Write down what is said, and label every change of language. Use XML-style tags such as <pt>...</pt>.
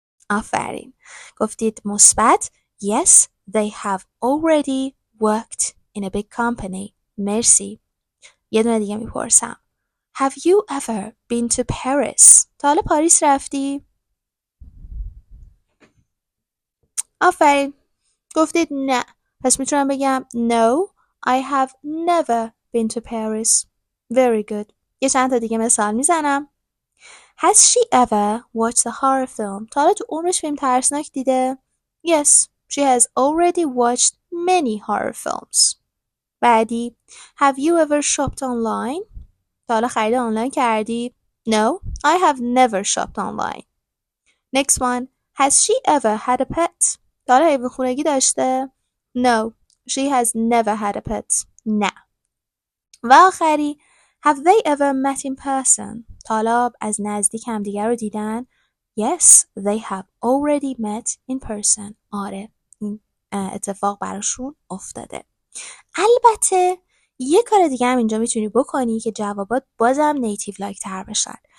<fa>آفرین. گفتید مثبت.</fa> <en>Yes, they have already worked in a big company.</en> <fa>مرسی. یه دونه دیگه میپرسم.</fa> <en>Have you ever been to Paris?</en> <fa>تا حالا پاریس رفتی؟ آفرین. گفتید نه. پس میتونم بگم</fa> <en>No, I have never been to Paris. Very good.</en> <fa>یه چند تا دیگه مثال میزنم.</fa> <en>Has she ever watched a horror film?</en> <fa>تا حالا تو عمرش فیلم ترسناک دیده؟</fa> <en>Yes, she has already watched many horror films.</en> <fa>بعدی.</fa> <en>Have you ever shopped online?</en> <fa>تا حالا خرید آنلاین کردی؟</fa> <en>No, I have never shopped online. Next one. Has she ever had a pet?</en> <fa>تا حالا حیوان خونگی داشته؟</fa> <en>No, she has never had a pet.</en> <fa>نه. و آخری.</fa> <en>Have they ever met in person?</en> <fa>تا حالا از نزدیک همدیگر رو دیدن؟</fa> <en>Yes, they have already met in person.</en> <fa>آره، این اتفاق براشون افتاده. البته یه کار دیگه هم اینجا میتونی بکنی که جوابات بازم نیتیو لایک تر بشن.</fa>